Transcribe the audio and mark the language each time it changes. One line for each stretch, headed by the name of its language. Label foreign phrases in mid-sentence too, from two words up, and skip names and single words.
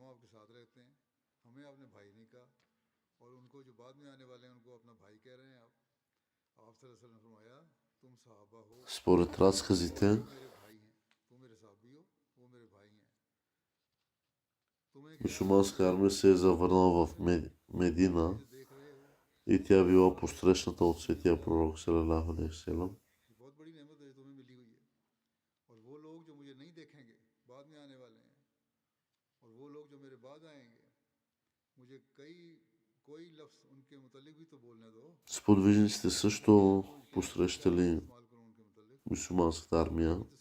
Bulgarian: Според разказите, мюсюлманска армия се е завърнала в Медина и тя била посрещната от светия пророк
Arabic: صلى الله عليه وسلم.
Bulgarian: Сподвижниците също посрещали мюсюлманската армия.